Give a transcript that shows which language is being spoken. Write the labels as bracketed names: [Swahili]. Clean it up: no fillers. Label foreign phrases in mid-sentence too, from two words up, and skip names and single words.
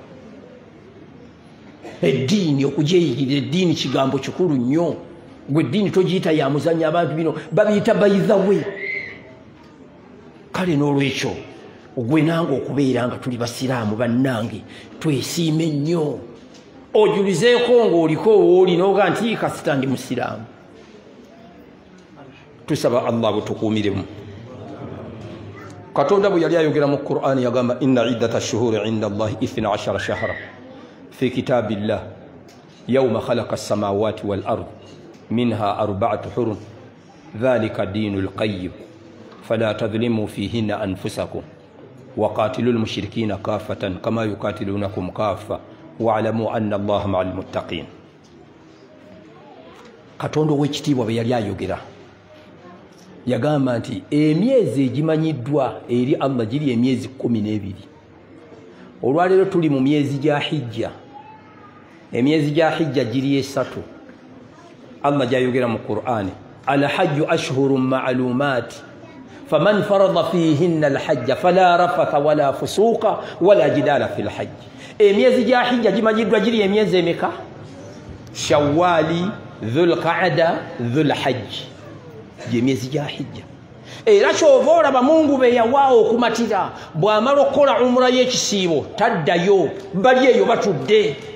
[Ganda] eddiini okugyeyigirira eddiini kigambo kikulu nnyo gwe eddiini togiyita ya muzannya abantu bino babiyita bayithawe kale n'olwekyo gwe nange okubeera nga tuli basiraamu bannange twesiime nnyo ojulizeeko ng'oliko wooli n'oga nti kasita ndi musiraamu tusaba Allah butukuumiremu katonda bwe yali ayogera mu Qur'ani yagamba [Arabic] إن عدة الشهور عند الله 12 شهرا في كتاب الله يوم خلق السماوات والأرض منها 4 حرم ذلك الدين القيم فلا تظلموا فيهن أنفسكم وقاتلوا المشركين كافة كما يقاتلونكم كافة واعلموا أن الله مع المتقين [Ganda] katondo w'ekitiibwa bwe yali ayogera yagamba nti emyezi egimanyiddwa eri Allah giri emyezi 12 olwaleero tuli mu myezi gya hijja emyezi gya hijja giri 3 Allah gyayogera mu Qur'ani [Arabic] الحج أشهر معلومات فمن فرض فيهن الحج فلا رفث ولا فسوق ولا جدال في الحج [Ganda] emyezi gya hijja gimanyiddwa giri emyezi emeka shawali dhulqa'ada dhulhajj emyezi gya hijja era kyova olaba Mungu be yawaawo okumatira bw'amala okukola umra y'ekisiibo taddayo bali eyo batudde